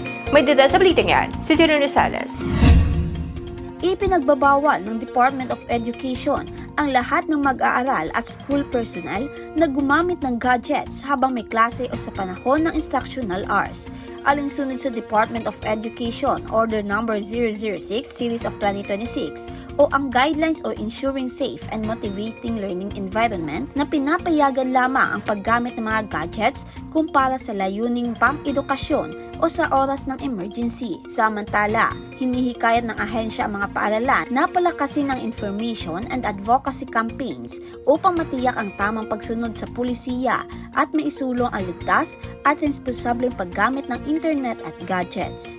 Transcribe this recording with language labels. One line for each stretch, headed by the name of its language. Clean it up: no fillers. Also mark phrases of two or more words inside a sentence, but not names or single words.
Filipino: May detalye sa balitang yan, si Jenny Rosales. Ipinagbabawal ng Department of Education ang lahat ng mag-aaral at
English: school personnel
Filipino: na gumamit ng gadgets habang may klase o sa panahon ng
English: instructional hours.
Filipino: Alinsunod sa Department of Education Order No. 006 Series of 2026 o ang Guidelines o Ensuring Safe and Motivating Learning Environment na pinapayagan lamang ang paggamit ng mga gadgets kumpara sa layuning pang-edukasyon o sa oras ng emergency. Samantala, hinihikayat ng ahensya ang mga paaralan na palakasin ang
English: information and advocacy campaigns
Filipino: upang matiyak ang tamang pagsunod sa pulisiya at maisulong ang ligtas at responsableng paggamit ng internet at gadgets.